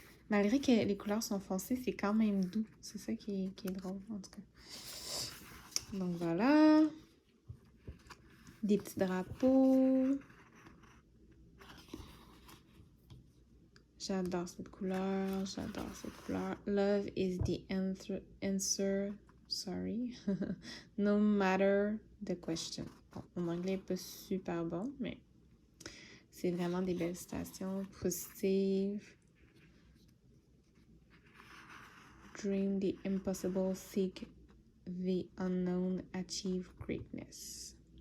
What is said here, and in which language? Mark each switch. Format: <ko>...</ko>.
<fr>Malgré que les couleurs sont foncées, c'est quand même doux. C'est ça qui est drôle, en tout cas. Donc, voilà. Des petits drapeaux. J'adore cette couleur, j'adore cette couleur.</fr> <en>Love is the answer, sorry, no matter the question.</en> <fr>Bon, mon anglais n'est pas super bon, mais c'est vraiment des belles citations positives.</fr> <en>Dream the impossible, seek the unknown, achieve greatness.</en>